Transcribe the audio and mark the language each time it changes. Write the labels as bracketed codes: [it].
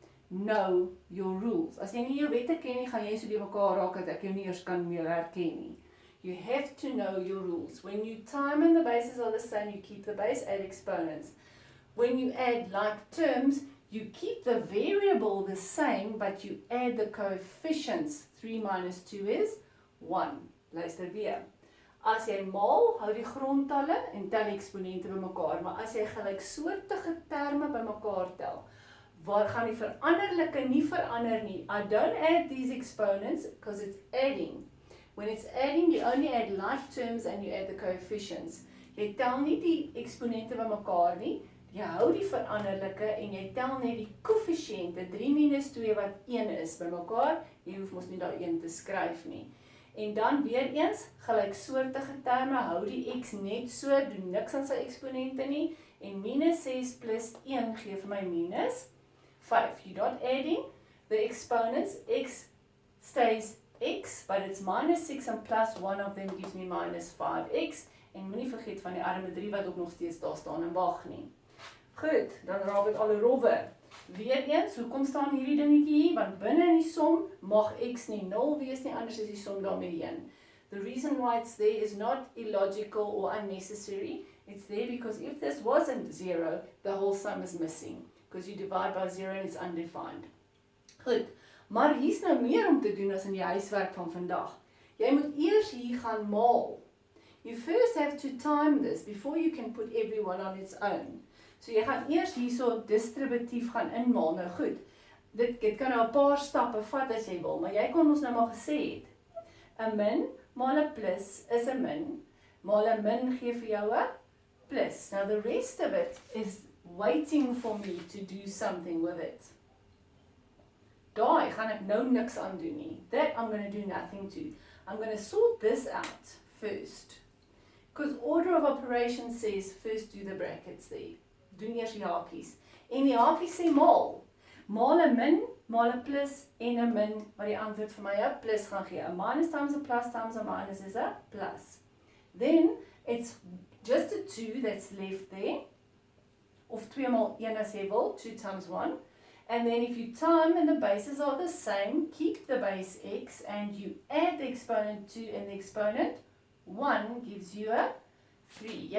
[en] Know your rules. [af] As jy nie jou wette ken nie, gaan jy so by mekaar raak dat ek jou nie eers kan meer herken nie. [en] You have to know your rules. When you time and the bases are the same, you keep the base, add exponents. When you add like terms, you keep the variable the same, but you add the coefficients. 3 minus 2 is 1. [af] Luister weer. As jy maal, hou die grondtalle en tel die eksponente bymekaar, maar as jy gelyksoortige terme bymekaar tel, waar gaan die veranderlike nie verander nie. [en] I don't add these exponents because it's adding. When it's adding, you only add like terms and you add the coefficients. [af] Jy tel nie die eksponente bymekaar nie. Jy hou die veranderlike en jy tel net die koëffisiënte 3 minus 2 wat 1 is bymekaar. Jy hoef mos nie daar 1 te skryf nie. En dan weer eens, gelyksoortige terme, hou die x net so, doen niks aan sy eksponente nie. En minus 6 plus 1 gee vir my minus 5. [en] You're not adding the exponents. X stays x, but it's minus 6 and plus one of them gives me minus 5x. [af] En moenie vergeet van die arme 3 wat ook nog steeds daar staan en wag nie. Goed, dan raak dit al rowwe. Weereens, hoekom staan hierdie dingetjie hier? Want binne in die som mag x nie 0 wees nie, anders is die som daarmee 1. [en] The reason why it's there is not illogical or unnecessary. It's there because if this wasn't 0, the whole sum is missing. Because you divide by 0 and it's undefined. [af] Goed, maar hier's nou meer om te doen as in die huiswerk van vandag. Jy moet eers hier gaan maal. [en] You first have to time this before you can put everyone on its own. [af] So jy gaan eers hierso distributief gaan inmaal. Nou goed, dit kan nou 'n paar stappe vat as jy wil, maar jy kon ons nou maar gesê het. 'n min maal 'n plus is 'n min, maal 'n min gee vir jou 'n plus. [en] Now the rest of it is waiting for me to do something with it. [af] Daai gaan ek nou niks aan doen nie. [en] That I'm going to do nothing to. I'm going to sort this out first. Because order of operation says first do the brackets there. [af] Doen eers die hakies. En die hakies sê maal. Maal 'n min, maal 'n plus en 'n min, wat die antwoord vir my 'n plus gaan gee. [en] 'n minus times 'n plus times 'n minus is 'n plus. Then it's just a 2 that's left there. [af] Of 2 maal 1 as jy wil, [en] 2 times 1. And then if you time and the bases are the same, keep the base x and you add the exponent 2 and the exponent 1 gives you a 3.